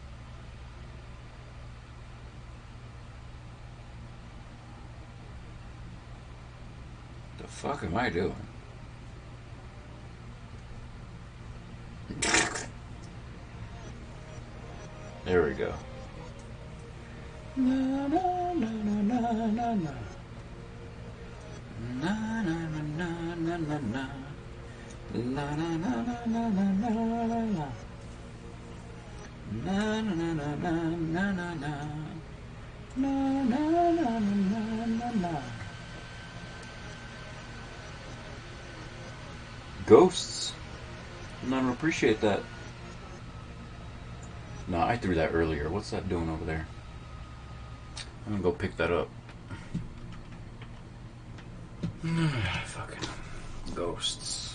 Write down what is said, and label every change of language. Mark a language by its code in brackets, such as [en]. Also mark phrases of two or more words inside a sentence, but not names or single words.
[en] The fuck am I doing? There we go. Na na na na na na na. Na na na na na na na. La na na na na na na la. Na na na na na na na na. Na na na na na na. Ghosts. I don't appreciate that. No, I threw that earlier. What's that doing over there? I'm gonna go pick that up. Fucking ghosts.